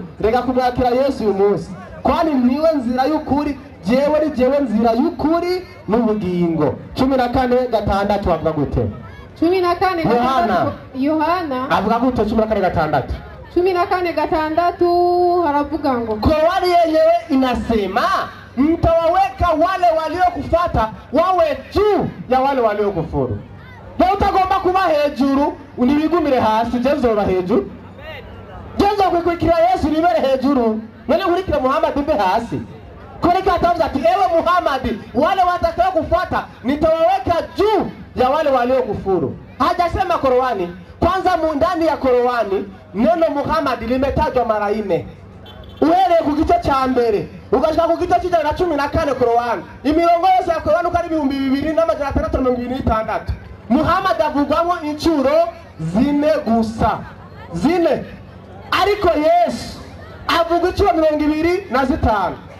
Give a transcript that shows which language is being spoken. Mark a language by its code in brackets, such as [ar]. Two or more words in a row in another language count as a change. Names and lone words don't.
[rn] Rega kumwakira Yesu uyu munsi, kwani niwe nzira y'ukuri, jewe ni jewe nzira y'ukuri n'ubugingo. 14:6 avuga gute? 14:6 Yohana avuga gute? 14:6 14:6 haravuga ngo [sw] Korowani yenyewe inasema mtawaweka wale waliokufuata wawe juu ya wale waliokufuru. [rn] Na utagomba kuba hejuru unibigumire hasi jezo ba hejuru. Jezo kwikwikira Yesu nibere hejuru. None nkurikira Muhammad mbe hasi. Koreka atavuga ati ewe Muhammad [sw] wale watakao kufuata nitawaweka juu ya wale waliokufuru. Hajasema Korowani. Kwanza ndani ya Korowani neno Muhammad limetajwa mara 4. [rn] Uhereye ku gice cya mbere ugashika ku gice cy'ijana 14 Korowani. Imirongo yose ya Korowani uko ari 2626. Muhammad avugwamo incuro 4 gusa. 4. Ariko Yesu avuga incuro 25.